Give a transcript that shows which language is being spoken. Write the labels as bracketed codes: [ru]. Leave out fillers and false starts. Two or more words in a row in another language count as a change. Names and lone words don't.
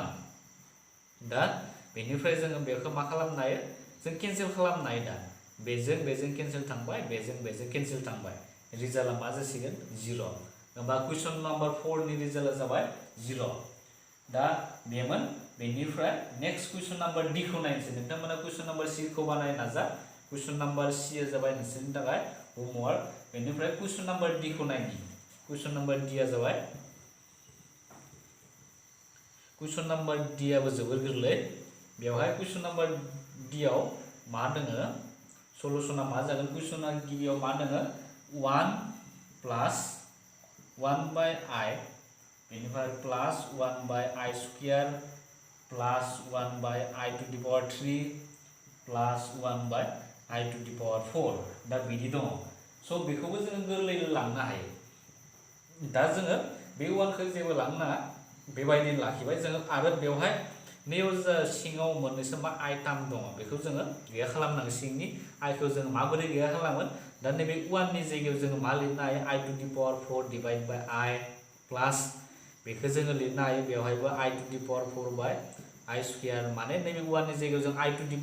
[brx] 1 दा बेनिफ्राय जोङो बेखौ मा खालामनो हायो जों केन्सेल खालामनो हायो दा बेजों केन्सेल थांबाय बेजों केन्सेल थांबाय रिजाल्टआ मा जासिगोन 0 होमबा [en] question number [brx] 4 नि रिजाल्टआ जाबाय 0 दा बेमोन बेनिफ्राय [en] next question number [brx] डी खौ नायनोसै नोंथांमोना [en] question number [brx] सी खौ बानाय नाजा [en] question number [brx] सी आ जाबाय नोंसोरनि थाखाय होमवर्क बेनिफ्राय [en] question number [brx] डी खौ नायनि [en] question number [brx] डी आ जाबाय [en] question number [brx] डी आबो जोबोर गोरलै बेवहाय कुइसन नाम्बार डी आव मा दोङो सलुशना मा जागोन कुइसना गिबियाव मा दोङो [en] 1 plus 1 by I [brx] बेनिफ्राय [en] plus 1 by I square plus 1 by I to the power 3 plus 1 by I to the power 4 [brx] दा बिदि दङ स' बेखौबो जोङो गोरलैयै लांनो हायो दा जोङो बे 1 खौ जेबो लांनो नाङा बेबायदिनो लाखिबाय जोङो आरो बेवहाय नैयाव जा सिङाव मोननैसो मा आइटाम दङ बेखौ जोङो गैया खालामनांगोन सिंनि आइखौ जोङो माबोरै गैया खालामगोन दा नैबे 1 नि जायगायाव जोङो मा लिरनो हायो [en] i to the power 4 divide by i plus [brx] बेखौ जोङो लिरनो हायो बेवहायबो [en] i to the power 4 by i square [brx] माने नैबे 1 नि जायगायाव जों [en] i to the